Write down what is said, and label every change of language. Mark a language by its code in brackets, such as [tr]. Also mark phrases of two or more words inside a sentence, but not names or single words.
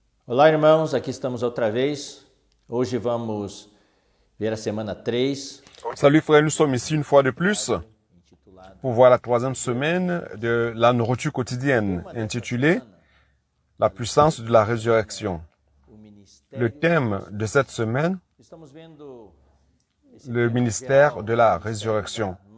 [pt] Olá, irmãos, aqui estamos outra vez. Hoje vamos ver a semana 3. [fr] Salut frères, nous sommes ici une fois de plus pour voir la troisième semaine de la nourriture quotidienne intitulée « La puissance de la résurrection ». Le thème de cette semaine, le ministère de la résurrection.